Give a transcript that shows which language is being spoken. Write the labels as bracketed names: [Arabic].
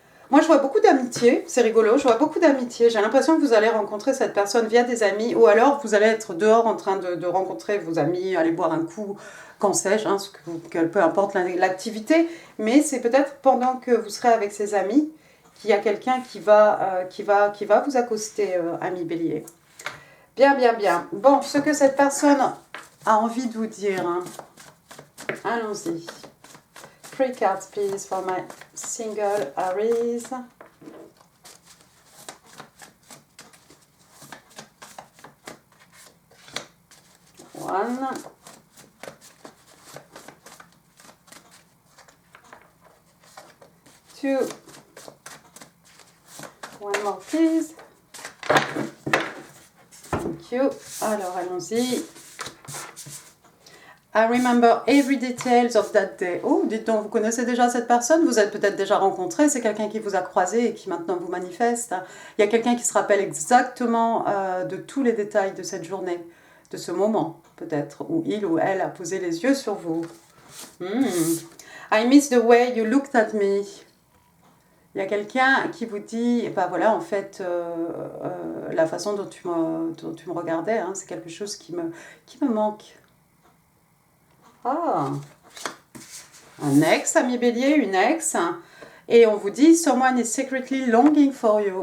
[French] Moi, je vois beaucoup d'amitié, c'est rigolo, je vois beaucoup d'amitié. J'ai l'impression que vous allez rencontrer cette personne via des amis, ou alors vous allez être dehors en train de rencontrer vos amis, aller boire un coup, qu'en sais-je, hein, peu importe l'activité, mais c'est peut-être pendant que vous serez avec ces amis qu'il y a quelqu'un qui va vous accoster, ami bélier. Bien, bien, bien. Bon, ce que cette personne a envie de vous dire, hein. Allons-y. [English] 3 cards, please, for my single Aries. One. Two. One more, please. Thank you. [French] Alors, allons-y. [English] I remember every details of that day. [French] Oh, dites donc, vous connaissez déjà cette personne? Vous êtes peut-être déjà rencontré. C'est quelqu'un qui vous a croisé et qui maintenant vous manifeste. Il y a quelqu'un qui se rappelle exactement de tous les détails de cette journée, de ce moment, peut-être, où il ou elle a posé les yeux sur vous. [English] I miss the way you looked at me. [French] Il y a quelqu'un qui vous dit, bah voilà, en fait, la façon dont tu me regardais, hein, c'est quelque chose qui me manque. Ah, un ex, ami bélier, une ex, et on vous dit [English] someone is secretly longing for you.